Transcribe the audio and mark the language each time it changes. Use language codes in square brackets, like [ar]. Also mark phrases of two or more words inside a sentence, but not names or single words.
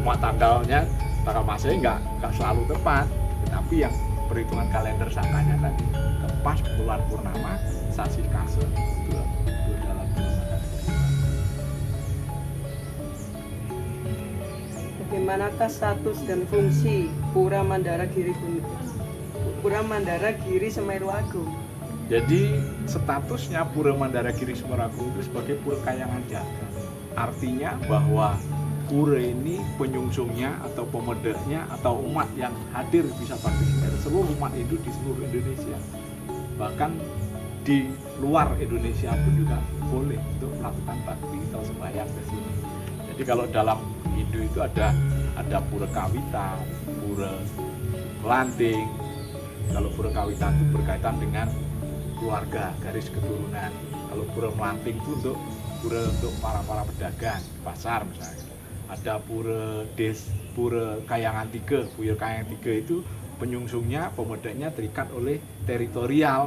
[id] Semua tanggal masanya nggak selalu tepat, tetapi yang perhitungan kalender Sakanya tadi pas bulan purnama Sasih Kase itu dalam Pura Mandara. Bagaimanakah status dan fungsi Pura Mandara Giri Semeru Agung? Jadi statusnya Pura Mandara Giri Semeru Agung itu sebagai pura kayangan jagat. Artinya bahwa pura ini penyungsungnya atau pemedahnya atau umat yang hadir bisa partisipasi, seluruh umat Hindu di seluruh Indonesia, bahkan di luar Indonesia pun juga boleh untuk melakukan bakti atau sembahyang ke sini. Jadi kalau dalam Hindu itu ada pura kawitan, pura kelanting. Kalau pura kawitan itu berkaitan dengan keluarga, garis keturunan. Kalau pura melanting itu untuk para pedagang pasar misalnya. Ada pura Kayangan 3. Pura Kayangan 3 itu penyungsungnya, pemodanya terikat oleh teritorial.